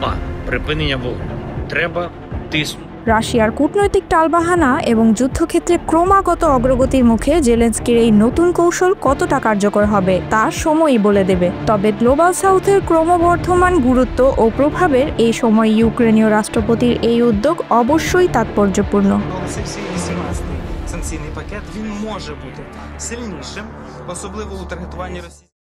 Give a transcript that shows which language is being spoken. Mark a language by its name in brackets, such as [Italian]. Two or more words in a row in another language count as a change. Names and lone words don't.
[Bangla] রাশিয়ার কূটনৈতিক টালবাহানা এবং যুদ্ধক্ষেত্রে ক্রমাগত অগ্রগতির মুখে জেলেনস্কির এই নতুন কৌশল কতটা কার্যকর হবে তা সময়ই বলে দেবে। তবে গ্লোবাল সাউথের ক্রমবর্ধমান গুরুত্ব ও প্রভাবের এই সময় ইউক্রেনীয় রাষ্ট্রপতির এই উদ্যোগ অবশ্যই তাৎপর্যপূর্ণ। [Ukrainian] Санкційний пакет, він може бути сильнішим, особливо у таргетуванні Росії.